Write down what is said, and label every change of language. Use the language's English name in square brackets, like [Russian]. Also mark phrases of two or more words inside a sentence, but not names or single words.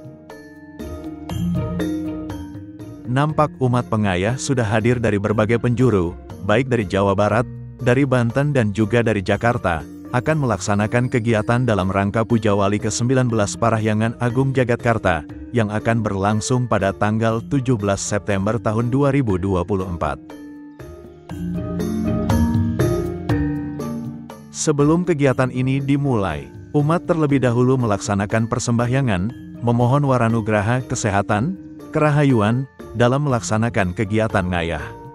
[Indonesian] Nampak umat pengayah sudah hadir dari berbagai penjuru, baik dari Jawa Barat, dari Banten dan juga dari Jakarta, akan melaksanakan kegiatan dalam rangka Pujawali ke-19 Parahyangan Agung Jagatkarta, yang akan berlangsung pada tanggal 17 September tahun 2024. Sebelum kegiatan ini dimulai, umat terlebih dahulu melaksanakan persembahyangan, memohon waranugraha kesehatan, kerahayuan, dalam melaksanakan kegiatan ngayah.